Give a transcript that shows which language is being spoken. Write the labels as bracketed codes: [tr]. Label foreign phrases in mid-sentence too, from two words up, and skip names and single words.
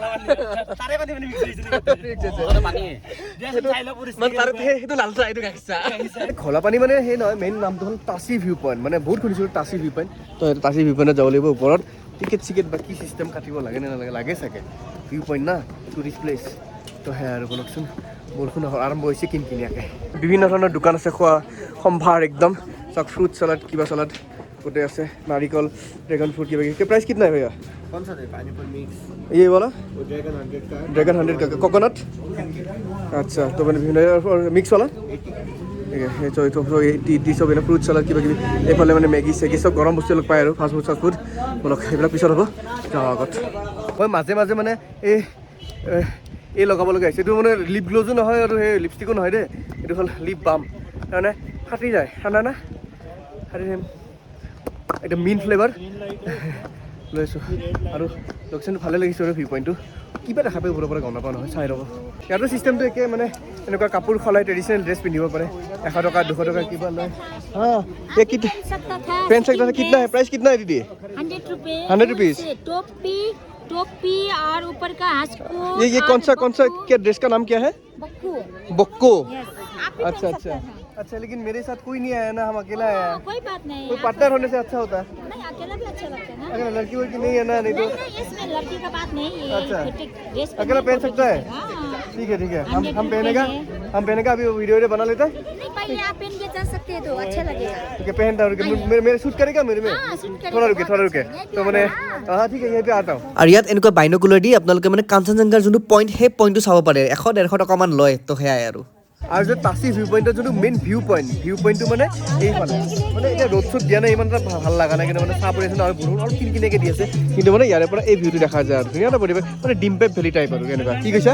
[as] ঘলা পানী মানে সেই নহয় মেইন নামটো হ'ল টাচি [en] view point [as] মানে বহুত শুনিছিলোঁ টাচি [en] view point [as] তো সেইটো টাচি [en] view point [as] যাব লাগিব ওপৰত টিকেট বা কি চিষ্টেম কাটিব লাগে নে নালাগে লাগে চাগে [en] view point [as] না [en] tourist place [as] তো সেয়া আৰু বলকচোন বৰষুণ আৰম্ভ হৈছে কিনকিনীয়াকৈ বিভিন্ন ধৰণৰ দোকান আছে খোৱা সম্ভাৰ একদম চাওক [en] fruit salad [as] কিবা চালাড গোটেই আছে নাৰিকল [en] dragon fruit [as] কিবা কিবি [hi] प्राइस कितना है भैया कौन सा है पाइनएप्पल मिक्स ये वाला ड्रैगन 100 का कोकोनट अच्छा तो मैंने मिक्स वाला [as] ঠিক আছে তো টি চব এনে [en] fruit salad [as] কিবা কিবি এইফালে মানে মেগী চেগী চব গৰম বস্তু অলপ পায় আৰু [en] fast food [as] বলক সেইবিলাক পিছত হ'ব যাওঁ আগত মই মাজে মাজে মানে এই লগাব লগা হৈছে এইটো মানে লিপ গ্ল'জো নহয় আৰু সেই লিপষ্টিকো নহয় দেই এইটো হ'ল [en] lip balm [as] তাৰমানে ফাটি যায় ঠাণ্ডা না ফাটি একদম মিন ফ্লেভাৰ লৈ আছোঁ আৰু লোকেশ্যনটো ভালে লাগিছে আৰু ভিউ পইণ্টটো কিবা দেখা পাই ওপৰৰ পৰা গম নাপাওঁ নহয় চাই ৰ'ব ইয়াতো চিষ্টেমটো একে মানে এনেকুৱা কাপোৰ সলাই [en] traditional dress [as] পিন্ধিব পাৰে 100 টকা 200 টকা কিবা লয় [hi] हाँ ये कितना पेन सकता था कितना है प्राइस कितना है दीदी 100 रुपीस टोपी और ऊपर का हासको ये कौन सा क्या ड्रेस का नाम क्या है बक्कू बक्को आप भी अच्छा पहन अच्छा सकता था। अच्छा लेकिन मेरे साथ कोई नहीं आया ना हम अकेला आया कोई बात नहीं कोई पार्टनर होने से अच्छा होता है नहीं अकेला भी अच्छा लगता है ना अगर लड़की वड़की नहीं है ना नहीं तो नहीं इसमें लड़की का बात नहीं है अच्छा। ड्रेस अकेला पहन सकता है हाँ। ठीक है 100 हम पहनेगा अभी वीडियो बना लेते हैं नहीं पहले आप पहन के जा सकते हैं तो अच्छा लगेगा ठीक है पहनता हूँ मेरे शूट करेगा मेरे में हाँ, shoot करेगा, थोड़ा बहुत रुके अच्छा। तो मैंने हाँ ठीक है यहीं पे आता हूँ [as] আৰু ইয়াত এনেকুৱা বাইনকুলাৰ দি আপোনালোকে মানে কাঞ্চনজংঘাৰ যোনটো পইণ্ট সেই পইণ্টটো চাব পাৰে 100-150 টকামান লয় তো সেয়াই আৰু আৰু যে তাচি ভিউ পইণ্টৰ যোনটো মেইন ভিউ পইণ্টটো মানে এইফালে মানে এতিয়া ৰ'দ চ'দ দিয়া নাই ইমান এটা ভাল লগা নাই কিন্তু মানে চাহ পৰি আছে আৰু বৰষুণ অলপ কিনকিনাকে দি আছে কিন্তু মানে ইয়াৰে পৰা এই ভিউটো দেখা যায় আৰু ধুনীয়া এটা পৰিৱেশ মানে ডিম্পেক ভেলী টাইপ আৰু এনেকুৱা কি কৈছা